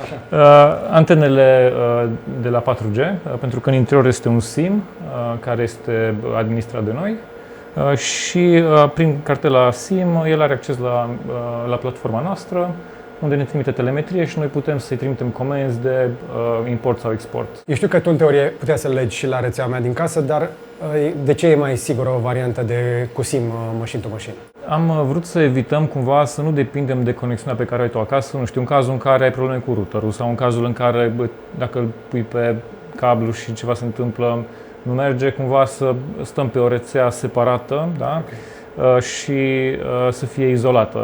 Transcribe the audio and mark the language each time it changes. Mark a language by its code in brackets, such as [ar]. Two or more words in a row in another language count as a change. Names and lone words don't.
[ro] Antenele de la 4G, pentru că în interior este un SIM care este administrat de noi și prin cartela SIM el are acces la platforma noastră, unde ne trimite telemetrie și noi putem să-i trimitem comenzi de import sau export. Eu știu că tu în teorie puteai să legi și la rețeaua mea din casă, dar de ce e mai sigură o variantă de cu SIM [en] machine to machine? [ro] Am vrut să evităm cumva să nu depindem de conexiunea pe care o ai tu acasă, nu știu, în cazul în care ai probleme cu routerul sau în cazul în care dacă îl pui pe cablu și ceva se întâmplă, nu merge, cumva să stăm pe o rețea separată, da? Și să fie izolată.